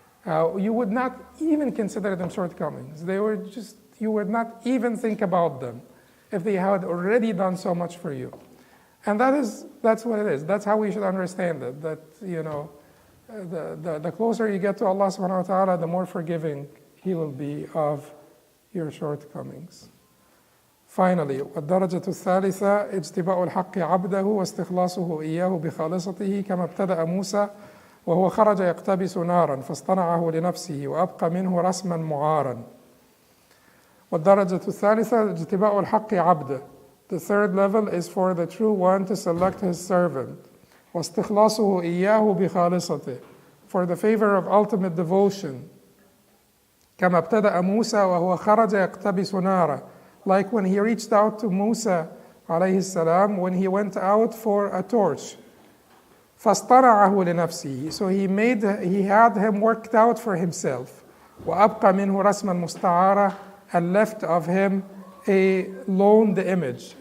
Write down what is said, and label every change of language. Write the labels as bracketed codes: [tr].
[en] You would not even consider them shortcomings. You would not even think about them if they had already done so much for you. And that's what it is. That's how we should understand it. That, the closer you get to Allah subhanahu wa ta'ala, the more forgiving He will be of your shortcomings. Finally, [ar] والدرجة الثالثة اجتباء الحق عبده واستخلاصه إياه بخالصته كما ابتدأ موسى وهو خرج يقتبس نارا فاصطنعه لنفسه وأبقى منه رسما معارا. والدرجة الثالثة اجتباء الحق عبده. [en] The third level is for the true one to select his servant. [ar] واستخلاصه إياه بخالصته. [en] For the favor of ultimate devotion. [ar] كما ابتدأ موسى وهو خرج يقتبس نارا. [en] Like when he reached out to Musa alayhi salam when he went out for a torch. [ar] فاصطنعه لنفسه. [en] So he had him worked out for himself. [ar] وأبقى منه رسما مستعارة. [en] And left of him a loaned image.